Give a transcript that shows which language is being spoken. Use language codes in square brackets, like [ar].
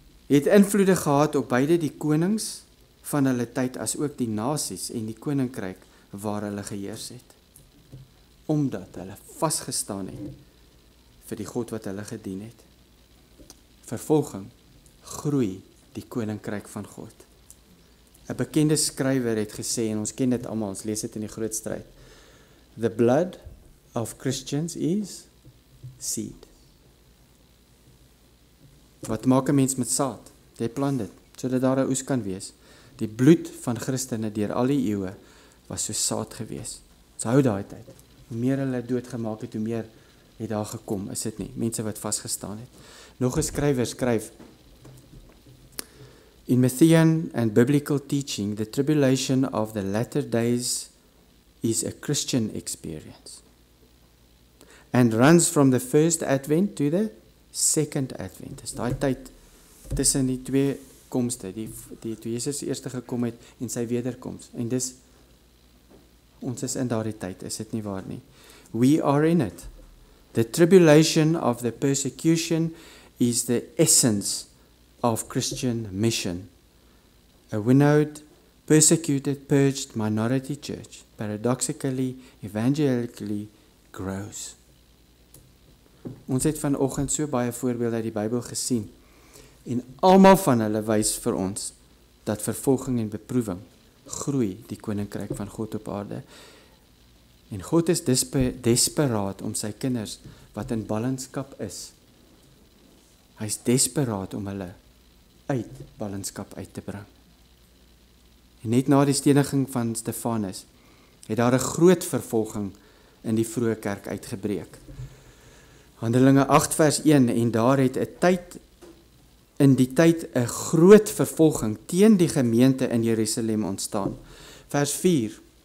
[af] Het invloede gehad op beide die konings van hulle tyd, as ook die nasies en die koninkryk waar hulle geheers het. Omdat hulle vasgestaan het vir die God wat hulle gedien het. Vervolging groei die koninkryk van God. 'n bekende skrywer het gesê, en ons ken dit almal, ons lees dit in die groot stryd. [en] The blood of Christians is seed. [af] Wat maak 'n mens met saad? Jy plant dit, sodat daar 'n oes kan wees. Die bloed van Christene deur al die eeue was so saad gewees. Ons hou daai tyd. Hoe meer hulle doodgemaak het, hoe meer het daar gekom, is dit nie? Mense wat vasgestaan het. Nog 'n skrywer skryf, [en] in Matthean and biblical teaching, the tribulation of the latter days is a Christian experience and runs from the first advent to the second advent. [af] Dis daai tyd tussen die twee komste, die toe Jesus eers gekom het en sy wederkoms. En dis, ons is in daardie tyd, is dit nie waar nie? [en] We are in it. The tribulation of the persecution is the essence of Christian mission. A winnowed, persecuted, purged minority church, paradoxically, evangelically grows. [af] Ons het vanoggend so baie voorbeelde uit die Bybel gesien, en almal van hulle wys vir ons dat vervolging en beproewing groei die koninkryk van God op aarde. En God is desperaat om sy kinders wat in ballingskap is. Hy is desperaat om hulle uit ballingskap uit te bring. En net na die steniging van Stefanus het daar 'n groot vervolging in die vroeë kerk uitgebreek. Handelinge 8 vers 1 en daar het in die tyd 'n groot vervolging teen die gemeente in Jerusalem ontstaan. Vers 4.